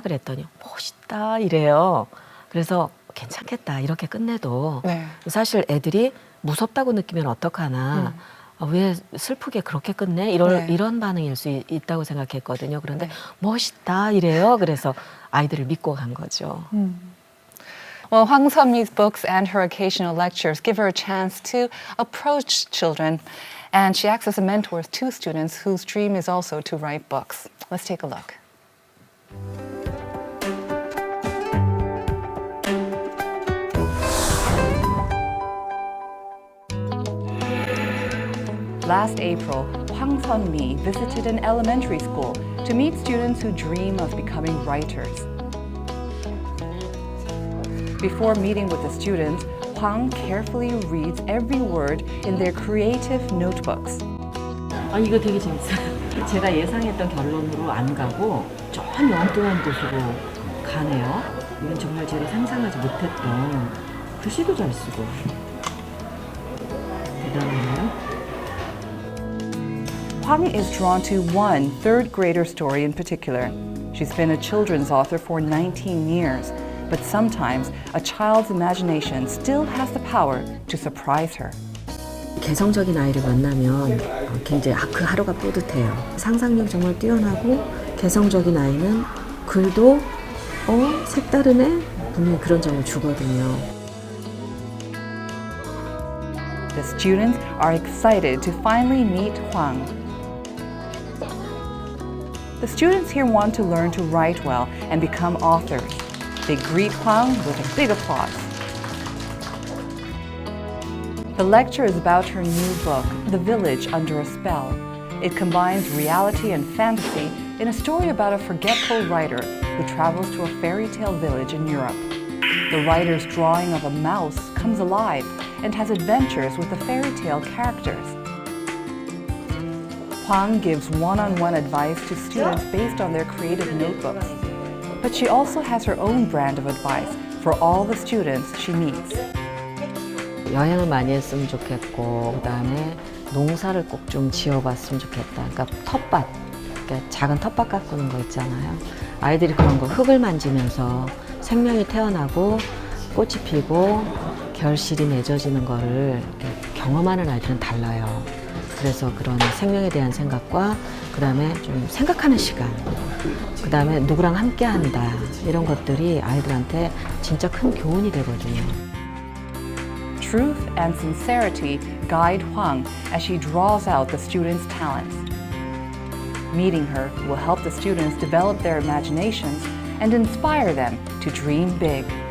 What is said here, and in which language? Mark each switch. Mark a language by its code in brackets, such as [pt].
[ko] 그랬더니 멋있다 이래요. 그래서 괜찮겠다 이렇게 끝내도 네. 사실 애들이 무섭다고 느끼면 어떡하나 왜 슬프게 그렇게 끝내? 네. 이런 반응일 수 있다고 생각했거든요. 그런데 네. 멋있다 이래요. 그래서 아이들을 믿고 간 거죠. [en] Well, Hwang Sun-mi's books and her occasional lectures give her a chance to approach children, and she acts as a mentor with two students whose dream is also to write books. Let's take a look. Last April, Hwang Sun-mi visited an elementary school to meet students who dream of becoming writers. Before meeting with the students, Hwang carefully reads every word in their creative notebooks. [ko] 이거 되게 재밌어요. 제가 예상했던 결론으로 안 가고 전 엉뚱한 곳으로 가네요. 이건 정말 제가 상상하지 못했던 글씨도 잘 쓰고 대단하네요. [en] Hwang is drawn to one third grader story in particular. She's been a children's author for 19 years, but sometimes a child's imagination still has the power to surprise her. [ko] 개성적인 아이를 만나면 굉장히 그 하루가 뿌듯해요. 상상력 정말 뛰어나고 개성적인 아이는 글도 색다르네? 분명히 그런 점을 주거든요. [en] The students are excited to finally meet Hwang. The students here want to learn to write well and become authors. They greet Hwang with a big applause. The lecture is about her new book, The Village Under a Spell. It combines reality and fantasy in a story about a forgetful writer who travels to a fairy tale village in Europe. The writer's drawing of a mouse comes alive and has adventures with the fairy tale characters. Hwang gives one-on-one advice to students based on their creative notebooks. But she also has her own brand of advice for all the students she meets. [ko] 여행을 많이 했으면 좋겠고 그다음에 농사를 꼭 좀 지어봤으면 좋겠다. 그러니까 텃밭, 그러니까 작은 텃밭 가꾸는 거 있잖아요. 아이들이 그런 거 흙을 만지면서 생명이 태어나고 꽃이 피고 결실이 맺어지는 거를 이렇게 경험하는 아이들은 달라요. 그래서 그런 생명에 대한 생각과 그다음에 좀 생각하는 시간, 그다음에 누구랑 함께 한다 이런 것들이 아이들한테 진짜 큰 교훈이 되거든요. [en] truth and sincerity guide Hwang as she draws out the students' talents. Meeting her will help the students develop their imaginations and inspire them to dream big.